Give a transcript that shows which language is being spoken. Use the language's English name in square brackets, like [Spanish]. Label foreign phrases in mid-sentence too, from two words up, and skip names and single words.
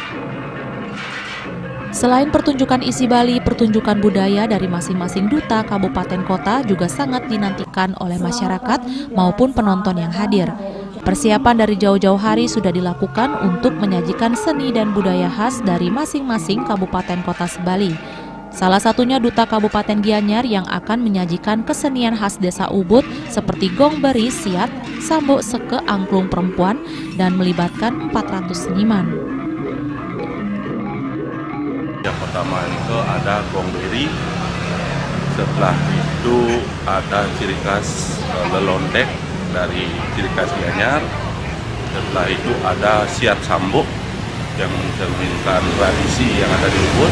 [Indonesian] Selain pertunjukan isi Bali, pertunjukan budaya dari masing-masing duta kabupaten kota juga sangat dinantikan oleh masyarakat maupun penonton yang hadir. Persiapan dari jauh-jauh hari sudah dilakukan untuk menyajikan seni dan budaya khas dari masing-masing kabupaten kota sebali. Salah satunya Duta Kabupaten Gianyar yang akan menyajikan kesenian khas Desa Ubud seperti gong beri, siat, sambok seke angklung perempuan dan melibatkan 400 seniman. Yang pertama itu ada gong beri, setelah itu ada ciri khas lelondek dari ciri khas Gianyar, setelah itu ada siat sambok yang mencerminkan tradisi yang ada di Ubud.